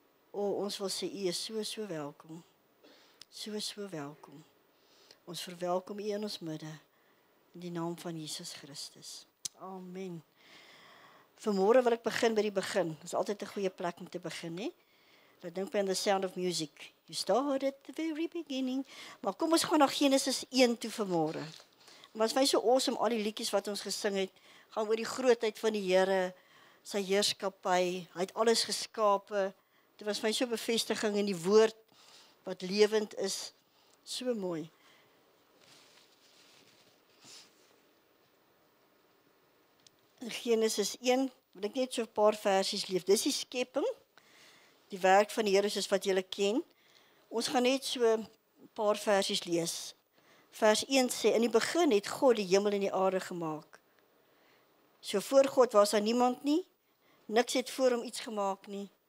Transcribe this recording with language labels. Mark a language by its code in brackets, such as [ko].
[af] O, ons wil sê U is so welkom. So welkom. Ons verwelkom U in ons midde. In die naam van Jesus Christus. Amen. Vanmôre wil ek begin by die begin. Dit is altyd 'n goeie plek om te begin, hè? Dat dink by aan The Sound of Music. [en] You start at the very beginning. [af] Maar kom ons gaan na Genesis 1 toe vanmôre. Het was my so awesome, al die liedjies wat ons gesing het, gaan oor die grootheid van die Here, sy heerskappy. Hy het alles geskape. Dit was my so bevestiging in die woord wat lewend is. So mooi. In Genesis 1 wil ek net so 'n paar versies lees. Dis die skepping, die werk van die Here soos wat julle ken. Ons gaan net so 'n paar versies lees. Vers 1 sê, in die begin het God die hemel en die aarde gemaak. So voor God was daar niemand nie, niks het voor hom iets gemaak nie.